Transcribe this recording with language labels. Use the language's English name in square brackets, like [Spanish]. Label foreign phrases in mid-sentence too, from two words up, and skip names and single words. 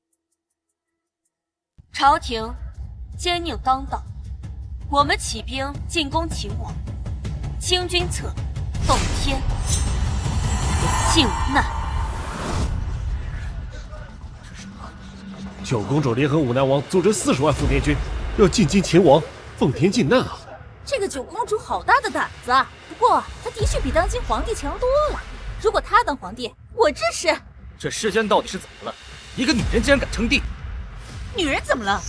[Chinese] 朝廷奸佞當道，我們起兵進攻秦王，清君側，奉天，竟無難。九公主联合武南王组织40萬奉天軍，要进京秦王，奉天靖难啊！这个九公主好大的膽子啊！不過她的確比當今皇帝強多了。如果她當皇帝，我支持。這世間到底是怎麼了？一個女人竟然敢稱帝！女人怎麼了？